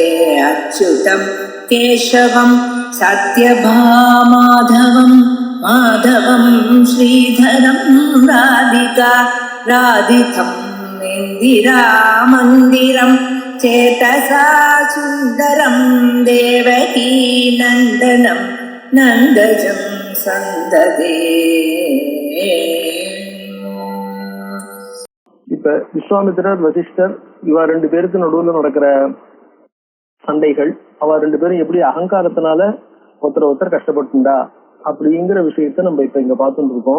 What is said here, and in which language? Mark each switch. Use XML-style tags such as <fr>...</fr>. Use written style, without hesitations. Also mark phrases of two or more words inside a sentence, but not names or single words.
<sa>अच्युतं केशवं सत्यभामाधवं माधवं श्रीधरं राधिका राधितं इन्दिरामन्दिरं चेतसा सुन्दरं देवकी नन्दनं नन्दजं सन्ददे.</sa> <ta>இப்ப விஸ்வாமித்திரர் வசிஷ்டர் இவா ரெண்டு பேருக்கு நடுவுல நடக்கிற சண்டைகள், அவ ரெண்டு பேரும் எப்படி அகங்காரத்தினால ஒருத்தர் கஷ்டப்பட்டுண்டா அப்படிங்கிற விஷயத்த நம்ம இப்ப இங்க பார்த்துட்டு இருக்கோம்.</ta>